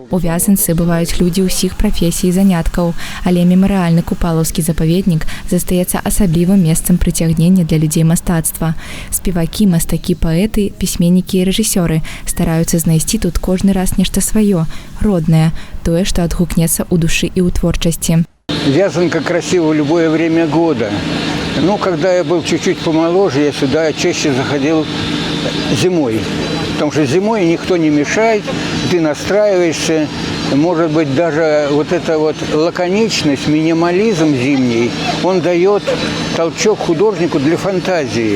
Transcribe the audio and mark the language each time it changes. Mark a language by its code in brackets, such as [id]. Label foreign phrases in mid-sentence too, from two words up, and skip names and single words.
[be] У Вязанцы бываюць людзі ўсіх прафесій і заняткаў, але мемарыяльны купалаўскі запаведнік застаецца асаблівым месцам прыцягнення для людзей мастацтва. Спевакі, мастакі, паэты, пісьменнікі і рэжысёры стараюцца знайсці тут кожны раз нешта сваё, роднае, тое, што адгукнецца ў душы і ў творчасці. [ru] Вязанка красива в любое время года. Но когда я был чуть-чуть помоложе, я сюда чаще заходил зимой. Потому что зимой никто не мешает, ты настраиваешься. Может быть, даже вот эта вот лаконичность, минимализм зимний, он дает толчок художнику для фантазии.